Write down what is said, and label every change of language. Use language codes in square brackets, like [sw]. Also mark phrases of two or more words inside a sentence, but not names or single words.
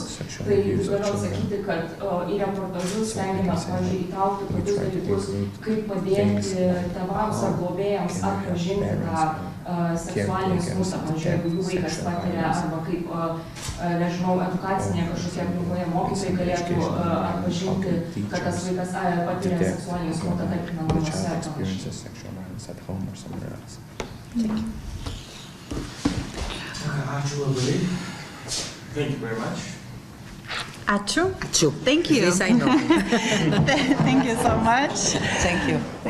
[lt] Tai galiu atsakyti, kad į reportažus stengiamės, pavyzdžiui, įtraukti tokius dalykus, kaip padėti tėvams ar globėjams atpažinti tą seksualinį smurtą, pavyzdžiui, jeigu jų vaikas patiria, arba kaip, nežinau, edukacinėje kažkokia aplinkoje mokytojai galėtų atpažinti, kad tas vaikas patiria seksualinį smurtą, tarkim, namuose ar panašiai. Ačiū labai. [en] Thank you very much. [lt] Ačiū. Ačiū. [en] Thank you. This I know. Thank you so much. Thank you.